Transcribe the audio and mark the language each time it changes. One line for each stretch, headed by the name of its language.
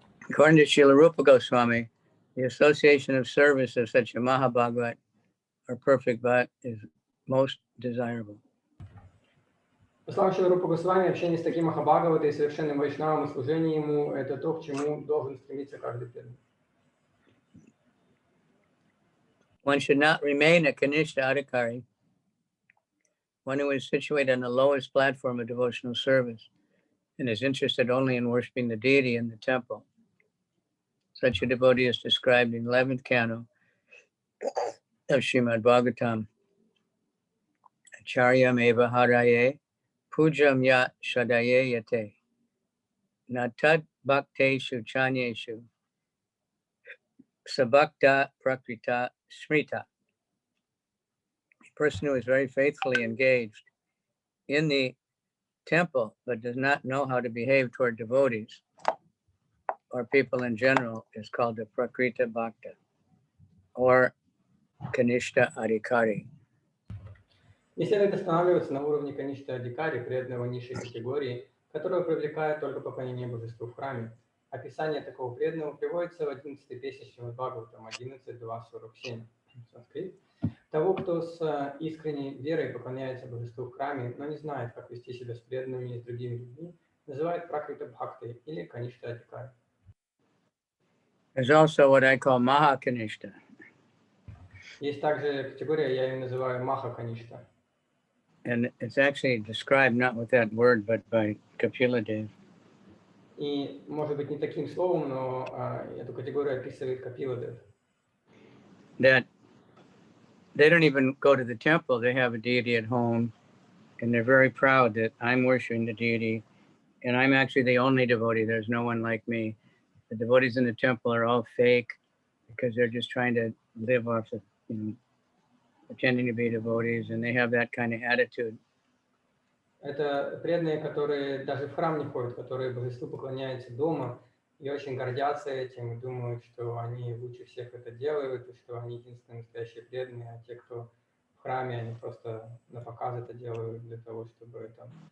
English: According to Srila Rupa Goswami, the association of service of such a Mahabhagavat or perfect Bhat is most desirable.
Russian: По словам Шрилы Рупы Госвами, общение с таким Махабхагаватой и совершенным вайшнавом и служение ему – это то, к чему должен стремиться каждый преданный.
English: One should not remain a Kanishta Adhikari, one who is situated on the lowest platform of devotional service and is interested only in worshiping the deity in the temple. Such a devotee is described in the 11th canto of Srimad Bhagavatam.
Sanskrit: Acharyam eva haraye pujam yat shadaye yate natad bhakteshu chanyeshu sabhakta prakrita smrita.
English: A person who is very faithfully engaged in the temple but does not know how to behave toward devotees or people in general is called a prakrita bhakta or kanishta adhikari.
Russian: Не следует останавливаться на уровне конечной адикари, преданного низшей категории, которого привлекает только поклонение божеству в храме. Описание такого преданного приводится в 11-й песне Шримад Бхагаватам 11.2.47. Санскрит. Того, кто с искренней верой поклоняется божеству в храме, но не знает, как вести себя с преданными и с другими людьми, называют пракрита бхактой или каништа адикари.
English: There's also what I call maha kanishta.
Russian: Есть также категория, я ее называю маха каништа.
English: And it's actually described not with that word, but by Kapila Dev.
Russian: И, может быть, не таким словом, но эту категорию описывает Капила Дев.
English: That they don't even go to the temple. They have a deity at home, and they're very proud that I'm worshiping the deity, and I'm actually the only devotee. There's no one like me. The devotees in the temple are all fake because they're just trying to live off of, pretending to be devotees, and they have that kind of attitude.
Russian: Это преданные, которые даже в храм не ходят, которые божеству поклоняются дома и очень гордятся этим, и думают, что они лучше всех это делают, и что они единственные настоящие преданные, а те, кто в храме, они просто на показ это делают для того, чтобы там...